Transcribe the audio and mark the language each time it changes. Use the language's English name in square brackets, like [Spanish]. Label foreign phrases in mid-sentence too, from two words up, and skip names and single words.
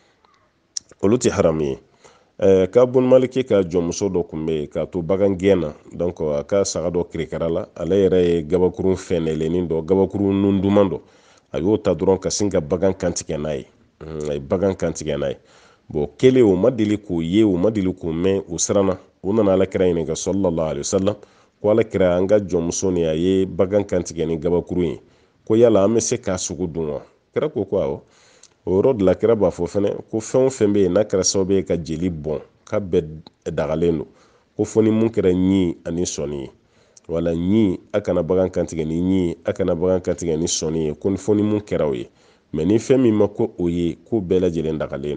[Bambara] olu tɛ haramu ye k'a bun maliki ka jɔnmuso dɔ tun bɛ yen k'a to bagan gɛn na donc a ka saga dɔ kirikara la ale yɛrɛ ye gabakurun fɛnɛlenin dɔ gabakurun nun duman dɔ a y'o ta dɔrɔn ka sin ka bagan kantigɛ n'a ye a ye bagan kantigɛ n'a ye bon kelen o ma deli k'o ye o ma deli k'o mɛn o siranna o nana alakira ɲininka [Arabic] صلى الله عليه [Bambara] wasallam ko alakira an ka jɔnmuso ni a ye bagan kantigɛ ni gabakurun ye ko yala an bɛ se k'a sogo dun wa kira ko awɔ o yɔrɔ de la kira b'a fɔ fɛnɛ ko fɛn o fɛn bɛ yen n'a kɛra sababu ye ka jeli bɔn k'a bɛɛ dagalen don ko fɔ ni mun kɛra ɲi ani sɔni ye wala ɲi a kana bagan kantigɛ ni ɲi a kana bagan kantigɛ ni sɔni ye ko fɔ ni mun kɛra o ye mais ni fɛn min ma ko o ye ko bɛɛ lajɛlen dagalen